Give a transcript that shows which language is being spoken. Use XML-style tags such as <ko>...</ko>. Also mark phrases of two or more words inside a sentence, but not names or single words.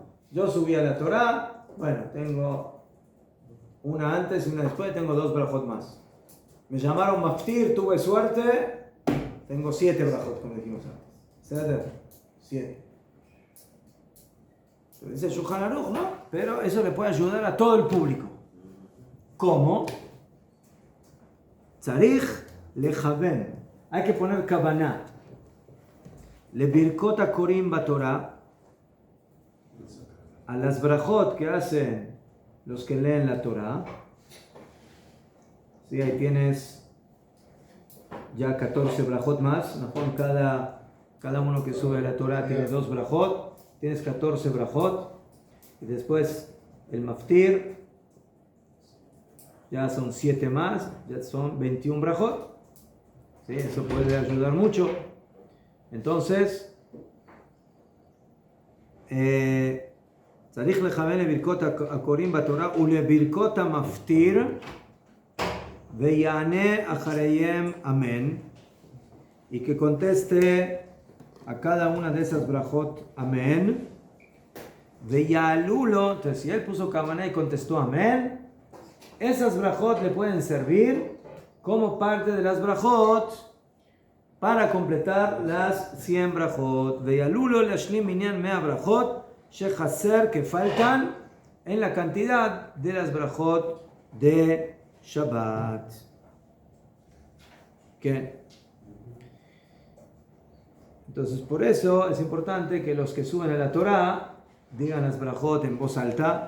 <es>Yo subí a la Torah, bueno, tengo una antes y una después, tengo 2 brajot más. Me llamaron Maftir, tuve suerte, tengo 7 brajot, como dijimos antes. 7. Dice Shulchan Aruch, ¿no? Pero eso le puede ayudar a todo el público. ¿Cómo?</es> <he>צריך לכוון.</he> <es>Hay que poner kavanah.</es> <he>לברכות הקוראים בתורה.</he> <es>A las brajot que hacen los que leen la Torah. Sí, ahí tienes ya 14 brajot más. ¿No? Cada uno que sube a la Torah tiene 2 brajot. Tienes 14 brajot. Y después el maftir. Ya son 7 más. Ya son 21 brajot. ¿Sí? Eso puede ayudar mucho. Entonces,</es> <he>צריך לכוון לברכות הקוראים בתורה ולברכות המפטיר ויענה אחריהם אמן,</he> <es>y que conteste a cada una de esas brajot amén.</es> <he>ויעלו לו,</he> <es>entonces si él puso kavaná y contestó amén, esas brajot le pueden servir como parte de las brajot para completar las 100 brajot.</es> <he>ויעלו לו להשלים מניין 100 ברכות שחסר,</he> <es>que faltan en la cantidad de las brajot de Shabbat. ¿Qué? Entonces por eso es importante que los que suben a la Torah digan las brajot en voz alta.</es>